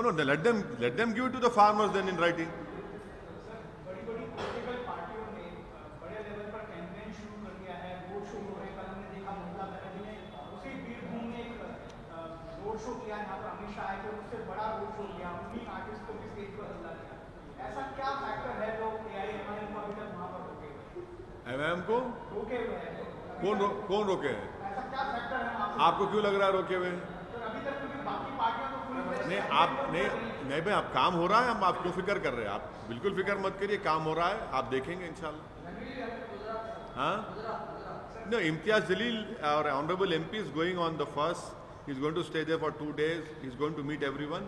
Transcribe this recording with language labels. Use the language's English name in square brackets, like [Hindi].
[English] Let them give it to the farmers then in writing. [Hindi] बड़ी political पार्टियों ने बड़े लेवल पर कैंपेन शुरू कर दिया है, रोड शो हो रहे हैं। कल हमने देखा ममता बनर्जी ने उसी बीरभूम में एक रोड शो किया, यहाँ पर अमित शाह आए थे, उससे बड़ा रोड शो किया, उन्हीं आर्टिस्ट को भी स्टेज पर हमला किया। ऐसा क्या फैक्टर है जो एआईएमआईएम को अभी तक वहाँ पर एमआईएम को रोके हुए हैं? कौन रोके हैं? ऐसा क्या फैक्टर है आपको क्यों लग रहा है रोके हुए? अभी तक? क्योंकि बाकी पार्टियां तो पूरी नहीं भाई, आप काम हो रहा है, हम आप क्यों फिक्र कर रहे हैं? आप बिल्कुल फिक्र मत करिए, काम हो रहा है, आप देखेंगे इंशाल्लाह। हाँ [English] No, Imtiaz Jalil, our honorable MP, is going on the 1st. He's going to stay there for 2 days. He's going to meet everyone.